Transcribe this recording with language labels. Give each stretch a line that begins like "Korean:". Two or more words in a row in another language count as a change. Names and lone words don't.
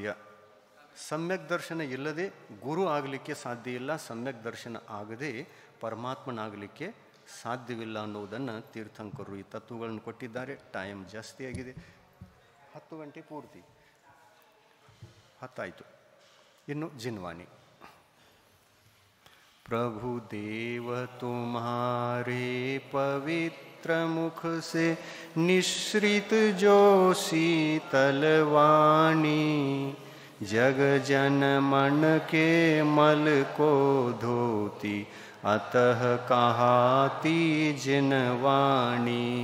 Kannada: ಸಮ್ಯಕ್ ದರ್ಶನ ಇಲ್ಲದೆ ಗುರು ಆಗಲಿಕ್ಕೆ ಸಾಧ್ಯ ಇಲ್ಲ, ಸಮ್ಯಕ್ ದರ್ಶನ ಆಗದೆ ಪರಮಾತ್ಮನಾಗಲಿಕ್ಕೆ ಸಾಧ್ಯವಿಲ್ಲ ಅನ್ನೋದನ್ನು ತೀರ್ಥಂಕರು ಈ ತತ್ವಗಳನ್ನು ಕೊಟ್ಟಿದ್ದಾರೆ. ಟೈಮ್ ಜಾಸ್ತಿ ಆಗಿದೆ, 10 ಗಂಟೆ ಪೂರ್ತಿ 10 ಆಯಿತು. ಇನ್ನು ಜಿನ್ವಾಣಿ.
Hindi: प्रभु देव तुम्हारे पवित्र मुख से निश्रित जो शीतल वाणी, जग जन मन के मल को धोती, अतः कहाती जिनवाणी.